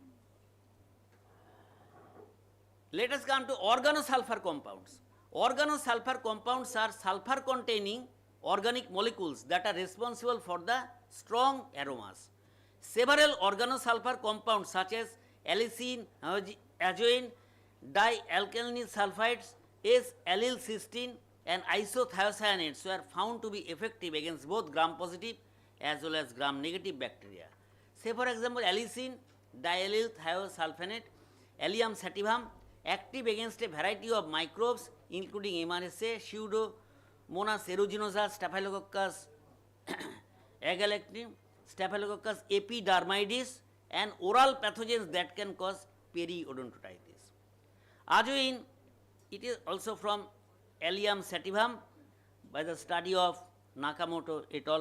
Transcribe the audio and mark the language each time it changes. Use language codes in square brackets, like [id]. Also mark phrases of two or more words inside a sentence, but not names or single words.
[en] Let us come to organosulfur compounds. Organosulfur compounds are sulfur containing organic molecules that are responsible for the strong aromas. Several organosulfur compounds such as allicin, azoine, dialkyl sulfides, S-allyl cysteine and isothiocyanates were found to be effective against both gram-positive as well as gram-negative bacteria. Say for example, allicin, diallyl thiosulfonate, Allium sativum, active against a variety of microbes including MRSA, Pseudomonas aeruginosa, Staphylococcus agalactium, Staphylococcus epidermidis and oral pathogens that can cause periodontitis. Azoine, it is also from Allium sativum by the study of Nakamoto et al.